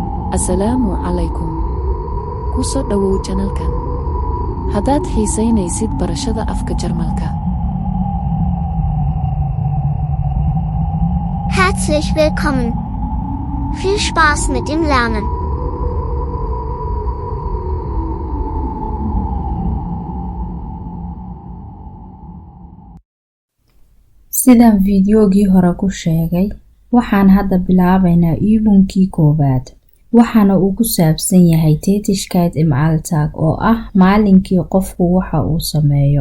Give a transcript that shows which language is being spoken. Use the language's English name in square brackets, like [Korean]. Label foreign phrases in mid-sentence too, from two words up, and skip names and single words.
[Arabic] السلام عليكم. [Somali] Ku soo dhawow channelkan. Haddaad xiisaynaysid barashada afka Jarmalka. [German] Herzlich willkommen. Viel Spaß mit dem Lernen. [Somali] Sidaan fiidiyoogii hore ku sheegay, waxaan hadda bilaabaynaa iibunkii koowaad. Waxaana uu ku saabsan yahay [German] Tätigkeit im Alltag [Somali] oo ah maalinkii qofku waxa uu sameeyo.